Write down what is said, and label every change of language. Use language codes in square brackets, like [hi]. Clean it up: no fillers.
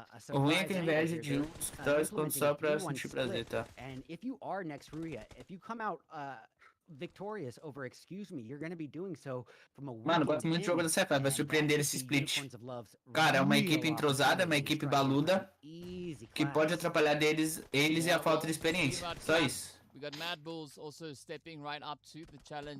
[pt] O ruim é que inveja de uns que tá escondendo só pra sentir prazer, tá? [en] And if you are next Rüya, if you come out victorious over Excuse Me, you're going to be doing so from a [pt] Mano, gosto muito do jogo da CFA, vai surpreender esse split. Cara, é uma equipe entrosada, uma equipe baluda, que pode atrapalhar eles e a falta de experiência. Só isso. [en] We got MadBulls also stepping right up to the challenge.